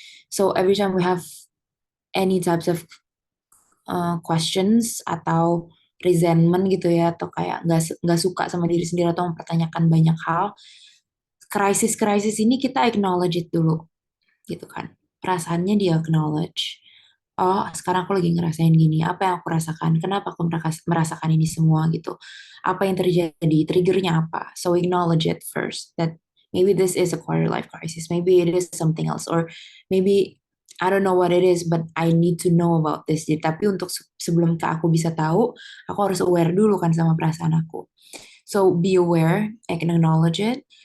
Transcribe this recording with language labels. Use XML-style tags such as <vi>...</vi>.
<en>So every time we have any types of questions</en> <id>atau resentment gitu ya atau kayak nggak suka sama diri sendiri atau mempertanyakan banyak hal, krisis-krisis ini kita</id> <en>acknowledge it</en> <id>dulu gitu kan. Perasaannya dia acknowledge. Oh, sekarang aku lagi ngerasain gini. Apa yang aku rasakan? Kenapa aku merasakan ini semua gitu? Apa yang terjadi? Triggernya apa?</id> <en>So acknowledge it first. That maybe this is a quarter life crisis. Maybe it is something else. Or maybe I don't know what it is, but I need to know about this.</en> <id>Jadi, tapi untuk sebelum aku bisa tahu, aku harus aware dulu kan sama perasaan aku.</id> <en>So be aware, I can acknowledge it.</en>